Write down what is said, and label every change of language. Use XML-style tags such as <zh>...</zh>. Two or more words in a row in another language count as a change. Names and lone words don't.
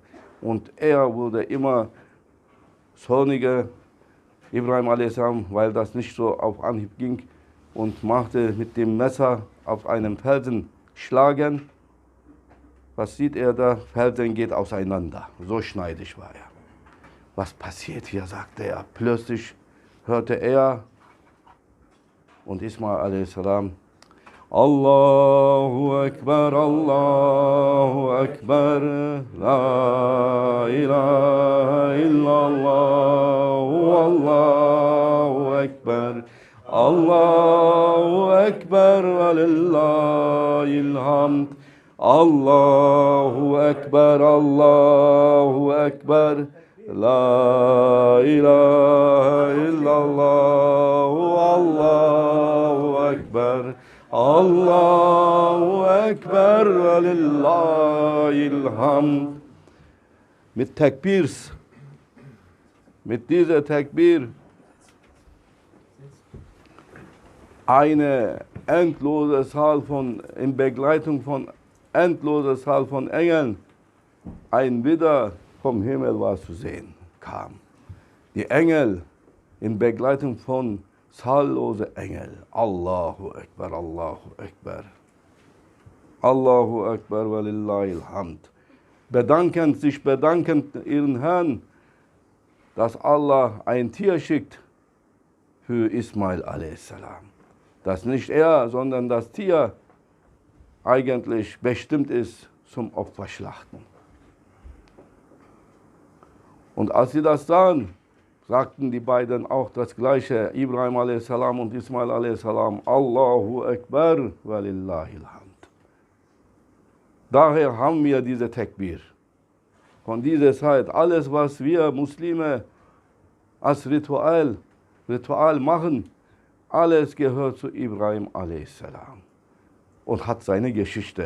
<de>Und er wurde immer zorniger, Ibrahim a.s., weil das nicht so auf Anhieb ging, und machte mit dem Messer auf einem Felsen schlagen. Was sieht er da? Felsen geht auseinander. So schneidig war er. Was passiert hier, sagte er. Plötzlich hörte er und Ismail a.s.</de> <ar>الله أكبر، الله أكبر، لا إله إلا الله، الله أكبر، الله أكبر ولله الحمد. الله أكبر، الله أكبر، لا إله إلا الله، الله أكبر، الله أكبر ولله الحمد.</ar> <de>Mit Tekbirs, mit dieser Tekbir, eine endlose Zahl in Begleitung von endloser Zahl von Engeln, ein Widder vom Himmel war zu sehen, kam. Die Engel in Begleitung von zahllose Engel.</de> <ar>الله أكبر، الله أكبر. الله أكبر ولله الحمد.</ar> <de>Sich bedankend ihren Herrn, dass Allah ein Tier schickt für Ismail a.s. Dass nicht er, sondern das Tier eigentlich bestimmt ist zum Opferschlachten. Und als sie das sahen, sagten die beiden auch das Gleiche, Ibrahim a.s. und Ismail a.s.</de> <ar>الله أكبر ولله الحمد.</ar> <de>Daher haben wir diese Tekbir. Von dieser Zeit, alles was wir Muslime als Ritual machen, alles gehört zu Ibrahim a.s. und hat seine Geschichte.</de>